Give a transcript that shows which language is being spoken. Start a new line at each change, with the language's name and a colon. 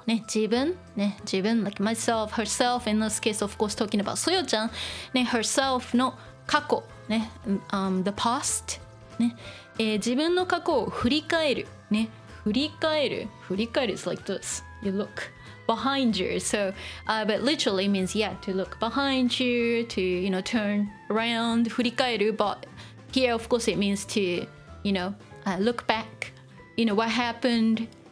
English: ね、自分、like myself, herself, in this case, of course, talking about Soyo-chan.
Japanese: ね、herself の過去。
English: ね、the past。
Japanese: ね、自分の過去を振り返る。
English: ね、振り返る is like this. You look behind you. So, but literally means, to look behind you, to, turn around, 振り返る. But here, of course, it means to, look back, what happened.